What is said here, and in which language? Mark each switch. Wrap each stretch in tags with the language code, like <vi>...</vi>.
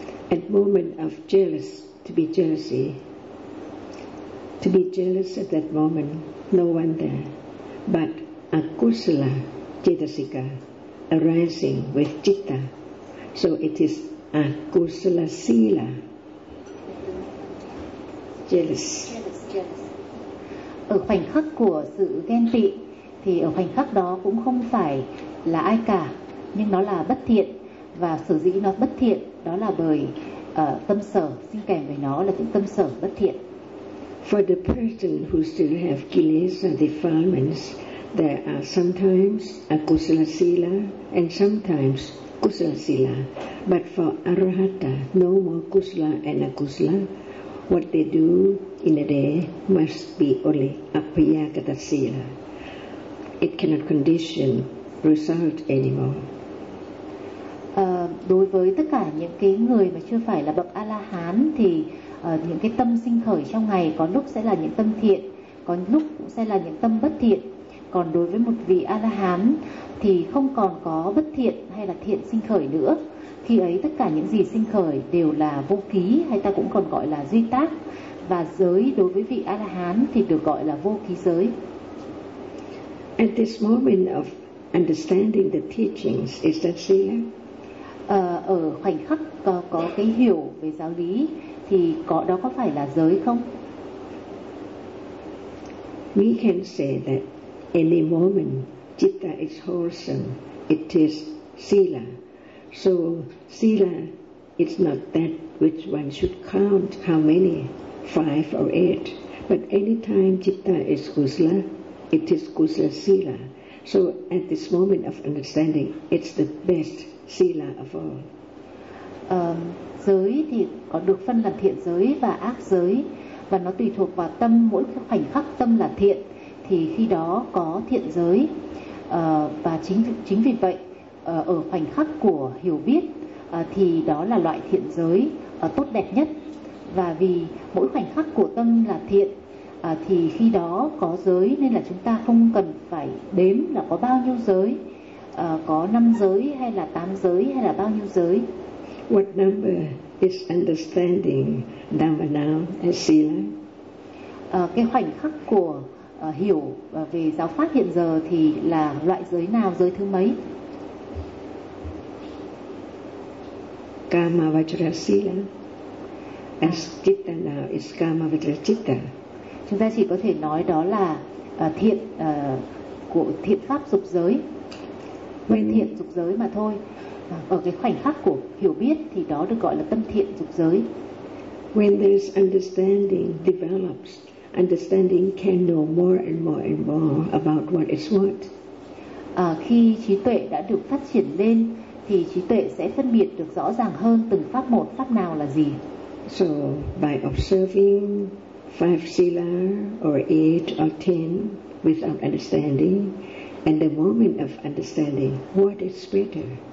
<en>At moment of jealous, to be jealous at that moment, no wonder, but akusala cetasika arising with citta, so it is akusala sila. Jealous.</en> <vi>Ở khoảnh khắc của sự ghen tị thì ở khoảnh khắc đó cũng không phải là ai cả, nhưng nó là bất thiện, và sở dĩ nó bất thiện đó là bởi tâm sở sinh kèm với nó là những tâm sở bất thiện.</vi> <en>For the person who still have kilesa defilements, there are sometimes akusala sila and sometimes kusala sila, but for arahata, no more kusala and akusala. What they do in a day must be only apiyakata sila. It cannot condition result anymore.</en> <vi>Đối với tất cả những cái người mà chưa phải là bậc A-la-hán thì những cái tâm sinh khởi trong ngày có lúc sẽ là những tâm thiện, có lúc cũng sẽ là những tâm bất thiện. Còn đối với một vị A-la-hán thì không còn có bất thiện hay là thiện sinh khởi nữa. Khi ấy tất cả những gì sinh khởi đều là vô ký, hay ta cũng còn gọi là duy tác. Và giới đối với vị A-la-hán thì được gọi là vô ký giới.</vi> <en>At this moment of understanding the teachings, is that sila?</en> <vi>Ở khoảnh khắc có cái hiểu về giáo lý thì đó có phải là giới không?</vi> <en>We can say that any moment citta is wholesome, it is sila. So sila is not that which one should count how many, 5 or 8, but any time citta is kusala, it is kusala sila. So at this moment of understanding, it's the best sila of all.</en> <vi>Giới thì có được phân làm thiện giới và ác giới, và nó tùy thuộc vào tâm. Mỗi khoảnh khắc tâm là thiện thì khi đó có thiện giới, và chính vì vậy ở khoảnh khắc của hiểu biết thì đó là loại thiện giới tốt đẹp nhất. Và vì mỗi khoảnh khắc của tâm là thiện thì khi đó có giới, nên là chúng ta không cần phải đếm là có bao nhiêu giới, có 5 giới hay là 8 giới hay là bao nhiêu giới.</vi> <en>What number is understanding Dhamma now as sila?</en> <vi>Cái khoảnh khắc của hiểu về giáo pháp hiện giờ thì là loại giới nào, giới thứ mấy?</vi> <en>Kama vajra sila, as citta now is kama vajra citta.</en> <vi>Chúng ta chỉ có thể nói đó là thiện của thiện pháp dục giới, nguyên thiện dục giới mà thôi. Ở cái khoảnh khắc của hiểu biết thì đó được gọi là tâm thiện dục giới.</vi> <en>When this understanding develops, understanding can know more and more and more about what is what.</en> <vi>Khi trí tuệ đã được phát triển lên thì trí tuệ sẽ phân biệt được rõ ràng hơn từng pháp một, pháp nào là gì.</vi> <en>So by observing 5 sila or 8 or 10 without understanding, and the moment of understanding, what is better?</en>